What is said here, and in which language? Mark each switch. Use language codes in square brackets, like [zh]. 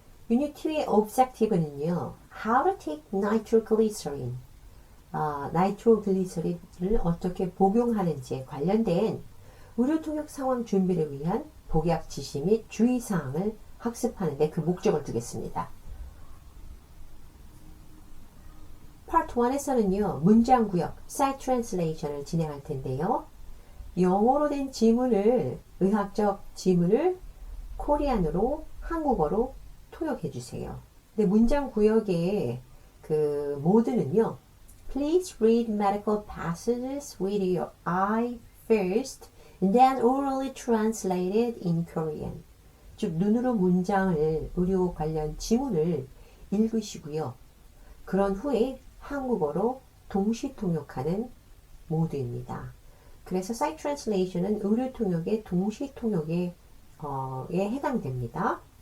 [ko] Unit 2의 Objective는요, [en] How to take nitroglycerin, [ko] 나이트로글리서린을 어떻게 복용하는지에 관련된 의료통역 상황 준비를 위한 복약 지시 및 주의사항을 학습하는 데 그 목적을 두겠습니다. Part 1에서는요, 문장구역, Site Translation을 진행할 텐데요. 영어로 된 지문을, 의학적 지문을 코리안으로, 한국어로 통역해 주세요. 근데 문장구역의 그 모드는요, [en] Please read medical passages with your eye first, and then orally translated in Korean. [ko] 즉, 눈으로 문장을, 의료 관련 지문을 읽으시고요. 그런 후에 한국어로 동시 통역하는 모드입니다. 그래서 Site Translation은 의료 통역의 동시 통역에 해당됩니다.